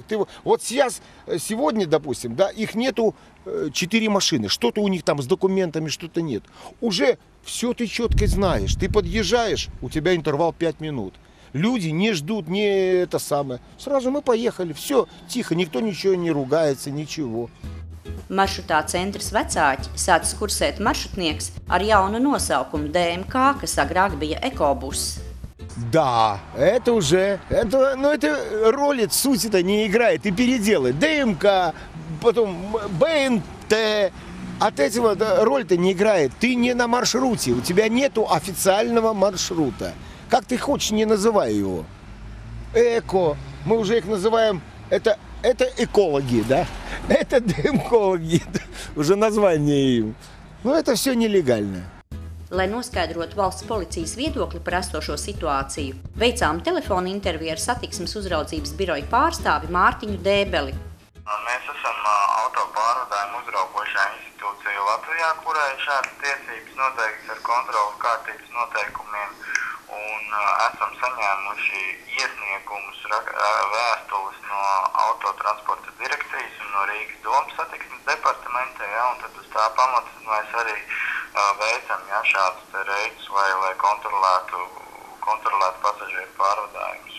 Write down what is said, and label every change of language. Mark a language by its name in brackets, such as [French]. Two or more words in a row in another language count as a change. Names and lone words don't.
[Russian] Вот сейчас, сегодня, допустим, да, их нету 4 машины. Что-то у них там с документами, что-то нет. Уже все ты четко знаешь. Ты подъезжаешь, у тебя интервал 5 минут. Люди не ждут, не это самое. Сразу мы поехали, все, тихо, никто ничего не ругается, ничего. [Latvian] Maršrutā centrs Vecāķi sācis kursēt maršrutnieks ar jaunu nosaukumu DMK, kas agrāk bija ekobus. [Russian] Да, это уже, это роли сути-то не играет, ты переделай. ДМК, потом БНТ, от этого роль-то не играет. Ты не на маршруте, у тебя нету официального маршрута. Как ты хочешь, не называй его. Эко, мы уже их называем, это экологи, да? Это ДМКологи, уже название им. Но это все нелегально. [Latvian] Lai noskaidrotu valsts policijas viedokli par esošo situāciju, veicām telefona interviju ar satiksmes uzraudzības biroja pārstāvi Mārtiņu Dēbeli. Mēs esam autopārvadājumu uzraugošā institūcija Latvijā, kurai šādas tiesības noteikts ar kontrolas kārtības noteikumiem, un esam saņēmuši iesniegumus vēstules no autotransporta direkcijas un no Rīgas domas satiksmes departamenta, ja, un tad uz tā pamata mēs arī veicam šādus reidus, lai kontrolētu pasažieru pārvadājumus.